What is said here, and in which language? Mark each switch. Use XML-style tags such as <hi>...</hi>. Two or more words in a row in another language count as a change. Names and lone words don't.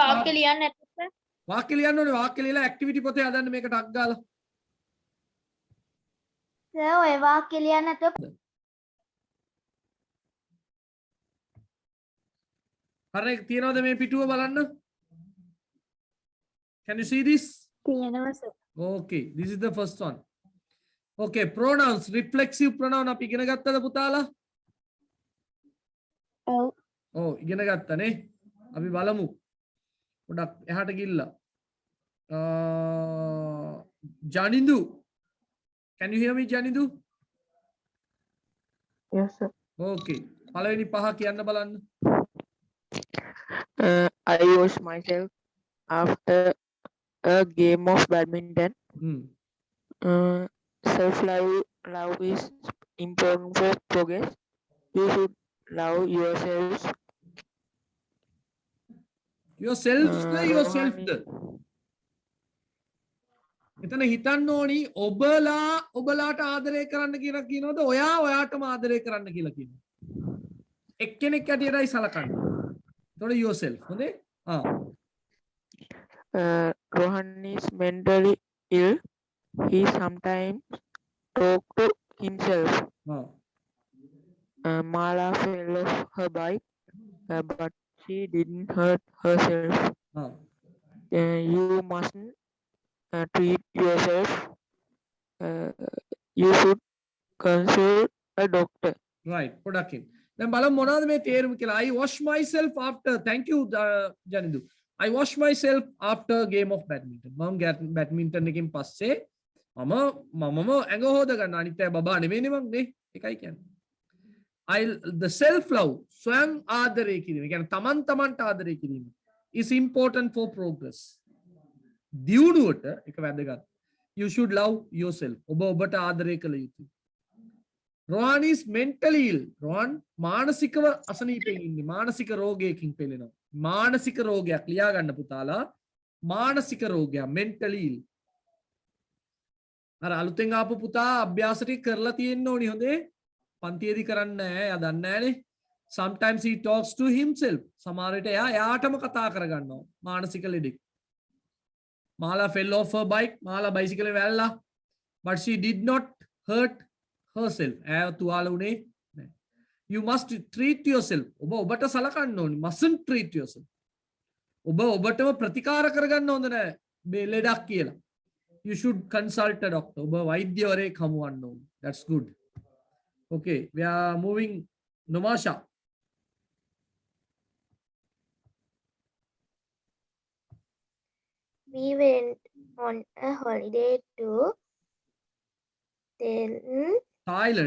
<si>වාක්‍ය ලියන්න නැත්නම් වාක්‍ය ලියන්න ඕනේ වාක්‍ය ලියලා ඇක්ටිවිටි පොතේ හදන්න මේක ටක් ගාලා සර් ඔය වාක්‍ය ලියන්න නැතුව හරි තියනවද මේ පිටුව බලන්න</si> <en>can you see this</en> <si>තියෙනවා සර්.</si> <en>okay this is the first one okay pronouns reflexive pronoun</en> <si>අපි ඉගෙන ගත්තද පුතාලා ඔව්. ඔව් ඉගෙන ගත්තනේ අපි බලමු පොඩක් එහාට ගිහිල්ලා ජනිඳු</si> <en>can you hear me</en> <si>ජනිඳු</si> <en>Yes, sir.</en> <si>okay පළවෙනි පහ කියන්න බලන්න</si> <en>I wash myself after a game of badminton. Self-love is important for progress. You should love yourselves. yourselves yourself</en> <si>එතන හිතන්න ඕනි ඔබලාට ආදරය කරන්න කියලා කියනවද ඔයා ඔයාටම ආදරය කරන්න කියලා කියනවා එක්කෙනෙක් ඇටියටයි සලකන්න එතකොට yourself හොඳේ</si> <en>Rohan is mentally ill. He sometimes talk to himself. Mala fell off her bike, but she didn't hurt herself. You mustn't treat yourself. You should consult a doctor. right</en> <si>පොඩකින් දැන් බලමු මොනවද මේ තේරුම කියලා</si> <en>I wash myself after thank you ජනිදු I wash myself after game of badminton</en> <si>මම badminton එකකින් පස්සේ මමම ඇඟ හොද ගන්න අනිත් අය බබා නෙමෙයිනේ මං නේ ඒකයි කියන්නේ</si> <en>the self love</en> <si>ස්වයං ආදරය කිරීම කියන්නේ තමන්ට ආදරය කිරීම</si> <en>is important for progress</en> <si>දියුණුවට එක වැදගත්</si> <en>you should love yourself</en> <si>ඔබට ආදරය කළ යුතුයි</si> <en>Rohan is mentally ill.</en> <si>Rohan මානසිකව අසනීපයෙන් ඉන්නේ. මානසික රෝගයකින් පෙළෙනවා. මානසික රෝගයක් ලියා ගන්න පුතාලා. මානසික රෝගයක්</si> <en>mentally ill.</en> <si>අර අලුතෙන් ආපු පුතා අභ්‍යාසටි කරලා තියෙන්න ඕනි හොඳේ. පන්තියේදී කරන්නේ නැහැ. එයා දන්නේ නැහනේ.</si> <en>Sometimes he talks to himself.</en> <si>සමහර විට එයාටම කතා කරගන්නවා. මානසික ලෙඩෙක්.</si> <en>Mala fell off her bike.</en> <si>මාලා බයිසිකලේ වැල්ලා.</si> <en>But she did not hurt herself.</en> <si>ඈ තුවාල උනේ නැහැ.</si> <en>You must treat yourself.</en> <si>ඔබ ඔබට සලකන්න ඕනි.</si> <en>Mustn't treat yourself.</en> <si>ඔබ ඔබටම ප්‍රතිකාර කරගන්න හොඳ නැහැ. මේ ලෙඩක් කියලා.</si> <en>You should consult a doctor.</en> <si>ඔබ වෛද්‍යවරයෙක් හමුවන්න ඕනි.</si> <en>That's good. Okay, we are moving. Nomasha. We went on a holiday to Thailand.</en>